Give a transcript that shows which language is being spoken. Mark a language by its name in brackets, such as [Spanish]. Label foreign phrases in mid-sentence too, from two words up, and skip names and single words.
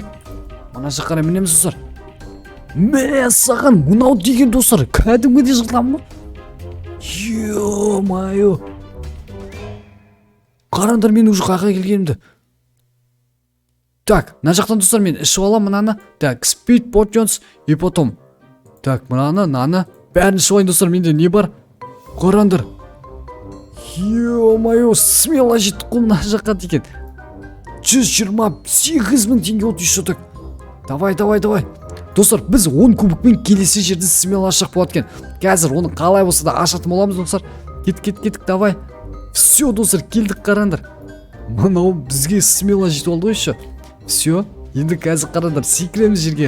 [Kazakh] Мына жаққа мінеміз достар. Мә саған мынау деген достар, кәдімгідей жылдам ба? [Russian] Ё-майо. [Kazakh] Қараңдар мен уже қайға келгенімді. Так, мына жақтан достар мен ішіп алам мынаны. [Russian] Так, [English] speed potions [Russian] и потом. Так, [Kazakh] мынаны бәрін ішіп алайын достар, менде не бар? Қараңдар. Ё-майо, смело жеттік қой мына жаққа деген. [Russian] 128 [Kazakh] мың теңге [Russian] от еще так. Давай. [Kazakh] Достар, біз 10 кубикпен келесі жерді смело ашық болады екен. Қазір оны қалай болса да ашатын боламыз достар. Кеттік, давай. Все, достар, келдік қараңдар. Мынау бізге смело жетіп алды ғой еще. Все, енді қазір қараңдар, секіреміз жерге.